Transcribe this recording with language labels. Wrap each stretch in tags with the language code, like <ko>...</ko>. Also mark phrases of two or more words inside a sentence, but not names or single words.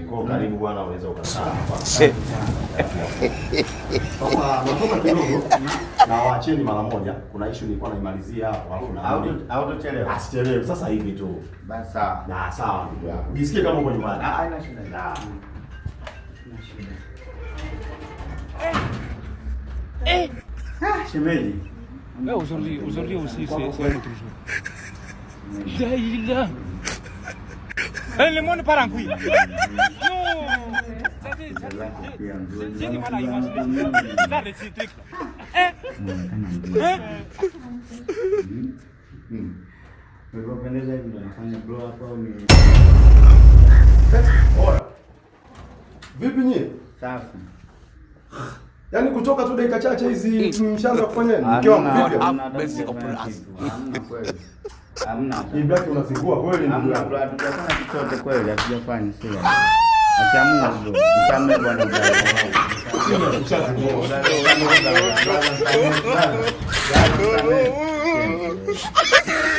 <sw>Kwa karibu bwana, unaweza ukakaa hapa. Sasa nasoma kidogo na waacheni mara moja. Kuna issue nilikuwa naimalizia hapo alafu na Autochelewa. asichelewe sasa hivi tu. Basi sawa. Na sawa ndugu yangu. Jisikie kama uko nyumbani. Haina shida. Na Shemeji.</sw> <fr>Aujourd'hui aussi, c'est un autre jour. Daïla. Le monde part en couille. Non. J'ai du mal à imaginer. Là, les petits trucs.</fr> <sw>Ulipopendeza hivi ndo nafanya</sw> <en>blow up</en> <sw>au ni Oya. Vipi nyie? safi. Yaani kutoka tu dakika chache hizi mshaanza kufanya nini? Mke wangu vipi?</sw> <en>Have mercy upon us.</en> <sw>Hamna kweli. Hamna. J Black unafungua kweli ndugu Hamna yangu.</sw> <en>blow up.</en> <sw>Tutafanya chochote kweli, hatujafanya sio. Acha Mungu ndio. Msame bwana mzee. Ushazingua.</sw>